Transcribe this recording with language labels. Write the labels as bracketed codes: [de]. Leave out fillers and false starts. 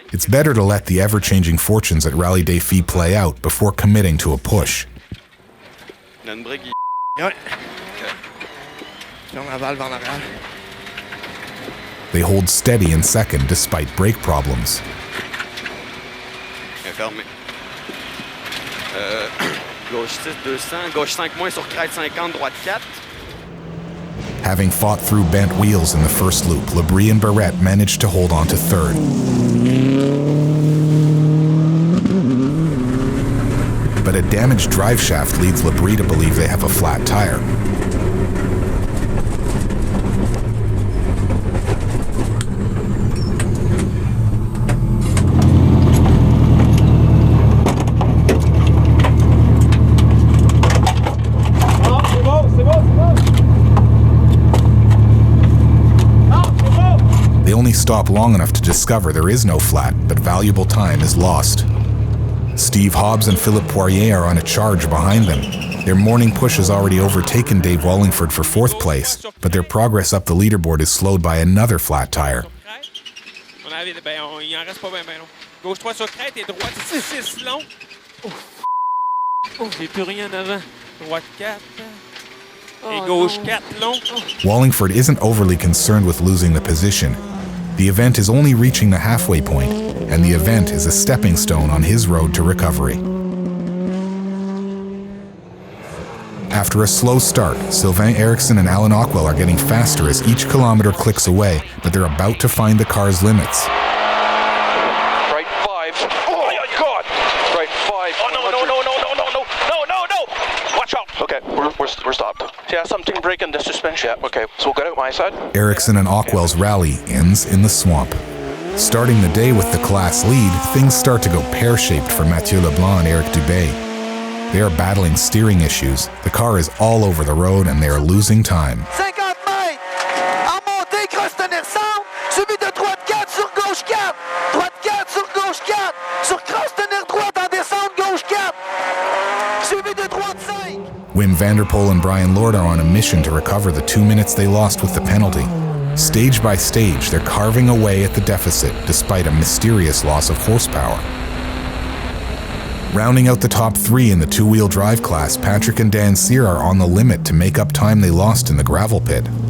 [en] It's better to let the ever-changing fortunes at Rallye Défi play out before committing to a push. They hold steady in second despite brake problems. [fr] Gauche 6, 200, gauche 5 moins sur crête 50, droite 4. [en] Having fought through bent wheels in the first loop, Labrie and Barrette managed to hold on to third. But a damaged drive shaft leads Labrie to believe they have a flat tire. They only stop long enough to discover there is no flat, but valuable time is lost. Steve Hobbs and Philippe Poirier are on a charge behind them. Their morning push has already overtaken Dave Wallingford for 4th place, but their progress up the leaderboard is slowed by another flat tire. [fr] vite. Ben, il en reste pas bien long. Gauche 3 sur crête et droite 6 long. J'ai plus rien avant. Droite 4. Et gauche 4 long. [en] Wallingford isn't overly concerned with losing the position. The event is only reaching the halfway point, and the event is a stepping stone on his road to recovery. After a slow start, Sylvain Eriksson and Alan Ockwell are getting faster as each kilometer clicks away, but they're about to find the car's limits. Right 5. Oh my God! Right 5. Oh no! Watch out! Okay, we're stopped. Yeah, something breaking the suspension. Yeah, okay, so we'll get out my side. Eriksson and Ockwell's rally ends in the swamp. Starting the day with the class lead, things start to go pear-shaped for Mathieu Leblanc and Eric Dubé. They are battling steering issues, the car is all over the road, and they are losing time. [fr] 50 mètres, en montée, cross tenir centre, suivi de droite 4 sur gauche 4, droite 4 sur gauche 4, sur cross tenir droite en descente gauche 4, suivi de droite 5. [en] Wim Vanderpoel and Brian Lord are on a mission to recover the 2 minutes they lost with the penalty. Stage by stage, they're carving away at the deficit despite a mysterious loss of horsepower. Rounding out the top 3 in the two-wheel drive class, Patrick and Dan Sear are on the limit to make up time they lost in the gravel pit.